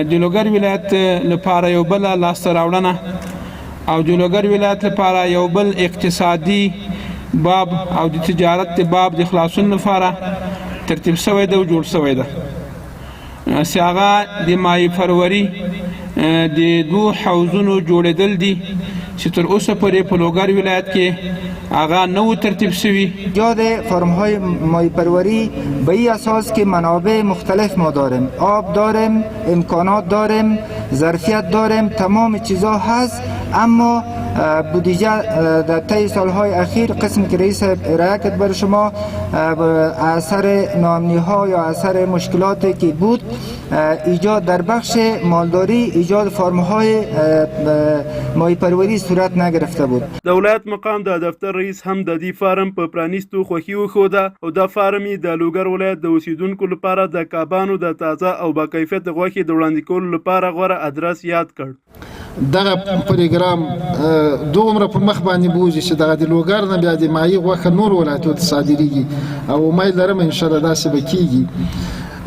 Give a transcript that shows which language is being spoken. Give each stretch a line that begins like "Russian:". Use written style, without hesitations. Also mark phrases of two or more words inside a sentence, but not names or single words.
Pashto: د لوګر ولایت لپاره یو بل لاسته راوړنه او د لوګر ولایت لپاره یو بل اقتصادي باب او د تجارت باب د خلاصون لپاره ترتیب شوی دی او جوړ شوی دی. چې هغه د مای فروری د 2 حوضونو جوړېدل دي چې تر اوسه پورې په لوګر ولایت کې هغه نو ترتیب شوی.
Persian: ایجاد فرم‌های ماهی پروری به این اساس که منابع مختلف ما داریم، آب داریم، امکانات داریم، ظرفیت داریم، تمام چیزا هست، اما بودجه در طی سالهای اخیر قسمی که رئیس ارائه کرد بر شما اثر ناامنی ها یا اثر مشکلاتی که بود ایجاد در بخش مالداری ایجاد فرم های ماهی پروری صورت نگرفته بود.
Pashto: د ولایت مقام د دفتر رئیس هم د دې فارم په پرانیستو خوښي وښوده او دا فارم یې د لوګر ولایت د اوسیدونکو لپاره د کبانو د تازه او با کیفیت غوښې د وړاندې کولو لپاره غوره ادرس یاد کړ. دغه پروګرام دومره په مخ باندې بوزي چې دغه د لوګر نه بیا د ماهي غوښه نور ولایتو ته صادریږي او امید لرم
Arabic: ان شاء الله
Pashto: داسې به کیږي.